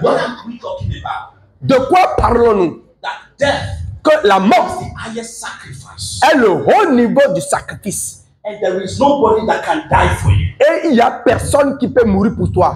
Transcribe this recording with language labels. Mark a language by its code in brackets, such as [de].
[en] What are we talking about? [fr] De quoi parlons-nous? [en] That death [fr] Que la mort [en] is the highest sacrifice. [fr] est le haut niveau du sacrifice. [en] And there is nobody that can die for you. [fr] Et il n'y a personne qui peut mourir pour toi.